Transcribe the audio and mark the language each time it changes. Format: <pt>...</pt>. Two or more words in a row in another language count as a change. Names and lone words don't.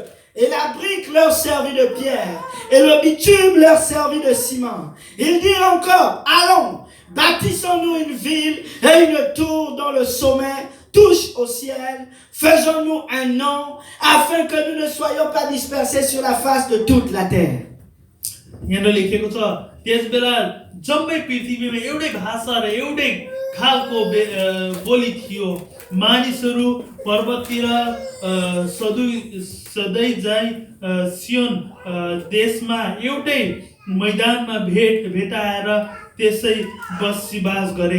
<fr>Et la brique leur servit de pierre, et le bitume leur servit de ciment. Ils dirent encore, allons, bâtissons-nous une ville et une tour dont le sommet touche au ciel. Faisons-nous un nom, afin que nous ne soyons pas dispersés sur la face de toute la terre.</fr> <ne>मानिसहरू पर्वततिर सधैँ जाइ सियोन देशमा एउटै मैदानमा भेटाएर त्यसै बसोबास गरे।</ne>